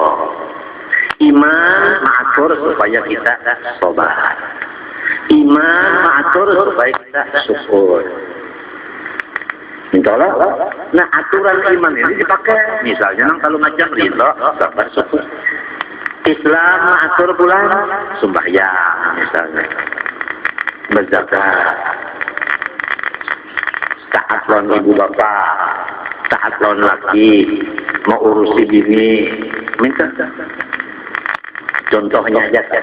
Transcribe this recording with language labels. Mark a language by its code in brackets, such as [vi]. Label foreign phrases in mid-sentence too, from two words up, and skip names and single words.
[id] Iman mengatur supaya kita sabar. Iman mengatur supaya kita syukur. Insyaallah. Nah, aturan iman ini dipakai. Misalnya kalau macam ridho, sabar, syukur. [bjn] Islam mengatur bulan sembahyang misalnya, berzakat, taat lawan ibu bapak, taat lawan laki, mau urusi bini, minta. [id] Contohnya aja.